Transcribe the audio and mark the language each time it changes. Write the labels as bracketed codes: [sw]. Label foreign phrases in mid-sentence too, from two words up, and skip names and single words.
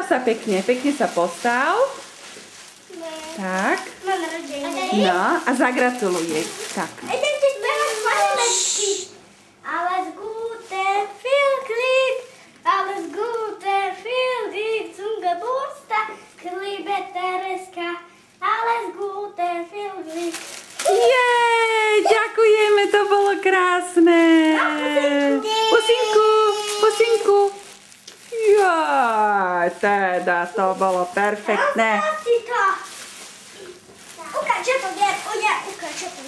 [sk] sa pekne, pekne sa postav. Tak. Mám narodeniny. No a zagratuluj jej. Tak. Idem ti spevať Slovenský. [de] Alles Gute, viel Glück. Alles Gute, viel Glück zum Geburtstag. Liebe Tereska. Alles Gute, viel Glück. [sk] Jej, ďakujeme, to bolo krásne. Pusinku, pusinku. Jaj, teda to bolo perfektné. Ukáž, čo to je. Ukáž, čo to je.